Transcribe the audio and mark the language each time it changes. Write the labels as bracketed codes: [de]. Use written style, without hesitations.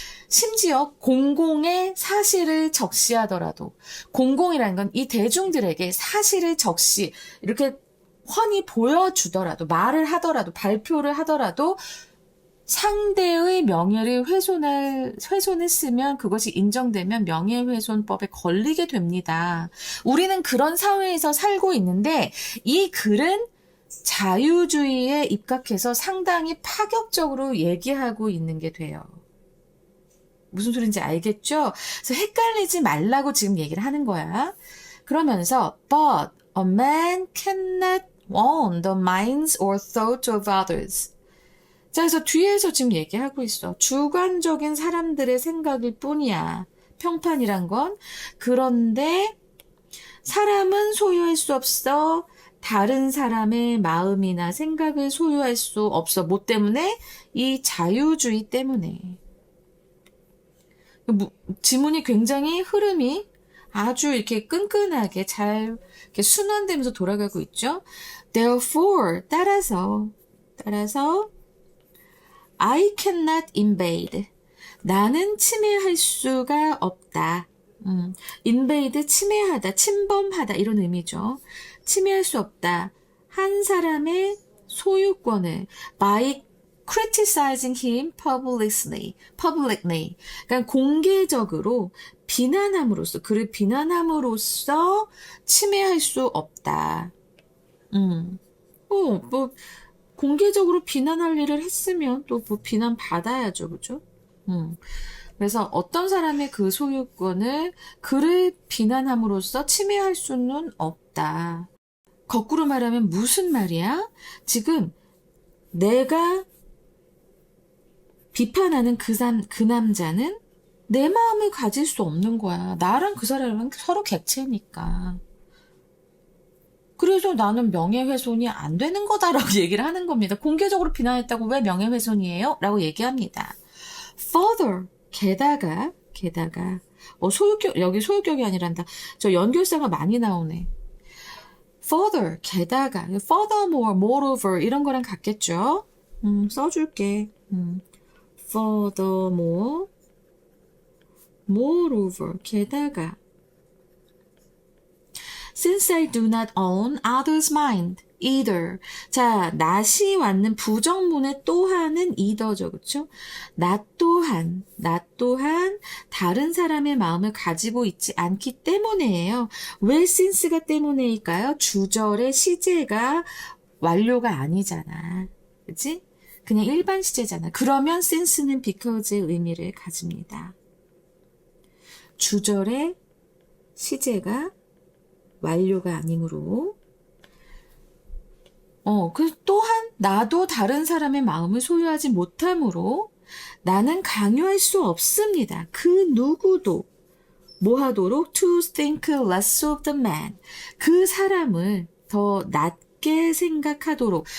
[ko] 심지어 공공의 사실을 적시하더라도, 공공이라는 건 이 대중들에게 사실을 적시, 이렇게 훤히 보여주더라도, 말을 하더라도, 발표를 하더라도 상대의 명예를 훼손했으면 그것이 인정되면 명예훼손법에 걸리게 됩니다. 우리는 그런 사회에서 살고 있는데 이 글은 자유주의에 입각해서 상당히 파격적으로 얘기하고 있는 게 돼요. 무슨 소린지 알겠죠? 그래서 헷갈리지 말라고 지금 얘기를 하는 거야. 그러면서 [en] but a man cannot own the minds or thoughts of others. [ko] 자, 그래서 뒤에서 지금 얘기하고 있어. 주관적인 사람들의 생각일 뿐이야. 평판이란 건. 그런데 사람은 소유할 수 없어. 다른 사람의 마음이나 생각을 소유할 수 없어. 뭐 때문에? 이 자유주의 때문에. 지문이 굉장히 흐름이 아주 이렇게 끈끈하게 잘 이렇게 순환되면서 돌아가고 있죠. [en] Therefore, [ko] 따라서 [en] I cannot invade. [ko] 나는 침해할 수가 없다. invade, 침해하다, 침범하다 이런 의미죠. 침해할 수 없다. 한 사람의 소유권을 [en] by criticizing him publicly. [ko] 그러니까 공개적으로 비난함으로써, 그를 비난함으로써 침해할 수 없다. 뭐 공개적으로 비난할 일을 했으면 또 뭐 비난 받아야죠, 그죠? 그래서 어떤 사람의 그 소유권을 그를 비난함으로써 침해할 수는 없다. 거꾸로 말하면 무슨 말이야? 지금 내가 비판하는 그 남자는 내 마음을 가질 수 없는 거야. 나랑 그 사람은 서로 객체니까. 그래서 나는 명예훼손이 안 되는 거다라고 얘기를 하는 겁니다. 공개적으로 비난했다고 왜 명예훼손이에요? 라고 얘기합니다. Further, 게다가 소유격, 여기 소유격이 아니란다. 저 연결사가 많이 나오네. Further, 게다가, furthermore, moreover 이런 거랑 같겠죠? 써줄게. [en] furthermore, moreover, [ko] 게다가 [en] since I do not own others' mind, either. [ko] 자, not이 왔는 부정문의 또한은 either죠, 그쵸? 나 또한 다른 사람의 마음을 가지고 있지 않기 때문에예요. 왜 since가 때문에일까요? 주절의 시제가 완료가 아니잖아. 그치? 그냥 일반 시제잖아. 그러면 since는 because의 의미를 가집니다. 주절의 시제가 완료가 아니므로 그 또한 나도 다른 사람의 마음을 소유하지 못하므로 나는 강요할 수 없습니다. 그 누구도 뭐 하도록 [en] to think less of the man. [ko] 그 사람을 더 낮게 생각하도록.